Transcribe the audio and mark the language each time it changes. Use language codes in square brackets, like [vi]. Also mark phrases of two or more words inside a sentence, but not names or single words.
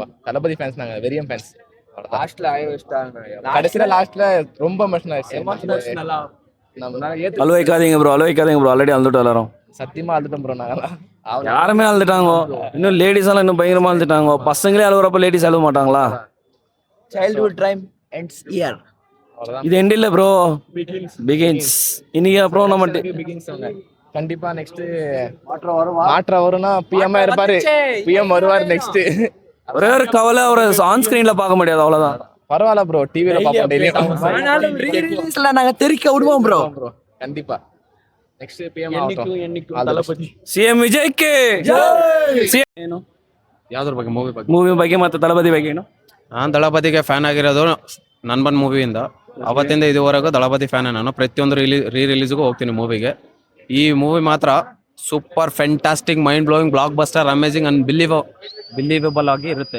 [ta] தளபதி ஃபேன்ஸ், நாங்க வெறியம் ஃபேன்ஸ். கடைசியில லாஸ்ட்ல ரொம்ப எமோஷனல் ஆயிடுச்சு. அழுவைக்காதீங்க ப்ரோ, அழுவைக்காதீங்க ப்ரோ, ஆல்ரெடி அழுதுட்டு எல்லாரும். சத்தியமா அழுதுட்டோம் ப்ரோ. நாங்க யாருமே அழுதுட்டாங்க. இன்னும் லேடிஸ் எல்லாம் இன்னும் பயங்கரமா அழுதுட்டாங்க. பசங்களே அழுகுறப்ப லேடிஸ் அழுவ மாட்டாங்களா? [en] Childhood dream ends here. [ta] இது எண்ட் இல்ல ப்ரோ, பிகின்ஸ். இன்னைக்கு அப்புறம் நம்ம கண்டிப்பா நெக்ஸ்ட் மாற்றம் வரும்னா பிஎம் இருப்பாரு, பிஎம் வருவாரு நெக்ஸ்ட். ஒரே ஒரு கவலை, ஒரு [en] on screen [ta] பார்க்க முடியாது, அவ்வளவுதான். பரவாயில்ல ப்ரோ, டிவில பாப்போம் டெய்லி. நாங்க தெரிக்க விடுவோம் ப்ரோ. கண்டிப்பா நெக்ஸ்ட் பிஎம் ஆகட்டும். தளபதி [kn] ಸಿಎಂ ವಿಜಯ್ಗೆ ಯಾವ್ದ್ರ ಬಗ್ಗೆ ಮೂವಿ ಬಗ್ಗೆ ಮತ್ತೆ ತಳಪತಿ ಬಗ್ಗೆ ಏನು? ನಾನು ದಳಪತಿಗೆ ಫ್ಯಾನ್ ಆಗಿರೋದು ನನ್ಬನ್ ಮೂವಿಯಿಂದ. ಅವತ್ತಿಂದ ಇದುವರೆಗೂ ದಳಪತಿ ಫ್ಯಾನ್ ನಾನು. ಪ್ರತಿಯೊಂದು ರಿಲೀಸ್ಗೂ ಹೋಗ್ತೀನಿ ಮೂವಿಗೆ. ಈ ಮೂವಿ ಮಾತ್ರ [en] super fantastic mind blowing block buster amazing believable [kn] ಆಗಿ ಇರುತ್ತೆ.